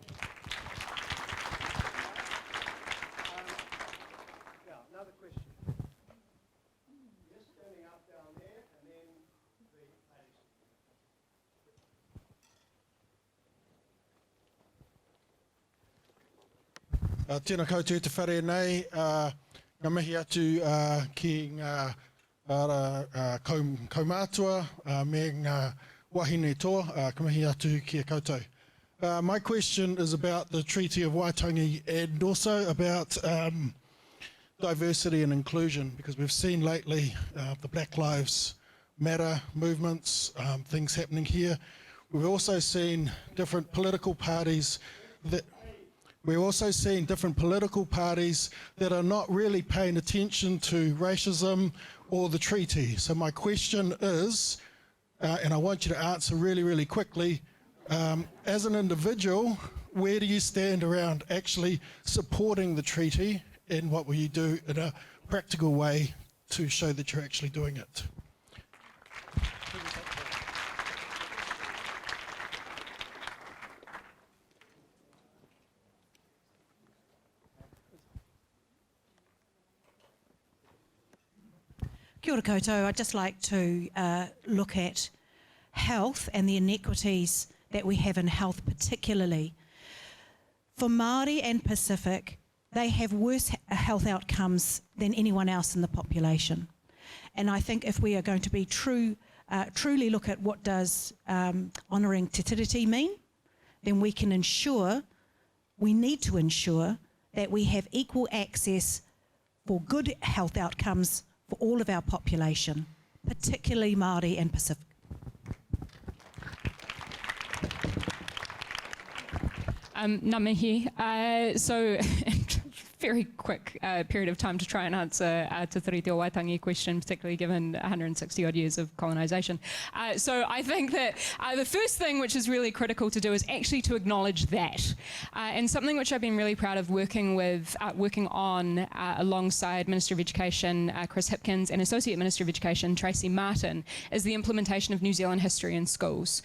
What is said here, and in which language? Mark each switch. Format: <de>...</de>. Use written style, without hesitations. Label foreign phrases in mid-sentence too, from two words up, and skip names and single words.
<en>Another question. Yes, turning up down there, and then the ladies.</en> <mi>Tēnā koutou te whare nei, ngā mihi atu ki ngā kaumātua me ngā wahine toa, ka mihi atu ki a koutou.</mi> <en>My question is about the Treaty of Waitangi and also about diversity and inclusion, because we've seen lately the Black Lives Matter movements, things happening here. We've also seen different political parties that are not really paying attention to racism or the treaty. So my question is, and I want you to answer really, really quickly, as an individual, where do you stand around actually supporting the treaty, and what will you do in a practical way to show that you're actually doing it?</en> <mi>Kia ora koutou.</mi> <en>I'd just like to look at health and the inequities that we have in health particularly. For Māori and Pacific, they have worse health outcomes than anyone else in the population. And I think if we are going to be truly look at what does honouring te tiriti mean, then we need to ensure that we have equal access for good health outcomes for all of our population, particularly Māori and Pacific.</en> <mi>Ngā mihi.</mi> <en>So, very quick period of time to try and answer Te Tiriti o Waitangi question, particularly given 160 odd years of colonisation. So I think that the first thing which is really critical to do is actually to acknowledge that. And something which I've been really proud of working on alongside Minister of Education Chris Hipkins and Associate Minister of Education Tracy Martin is the implementation of New Zealand history in schools.</en>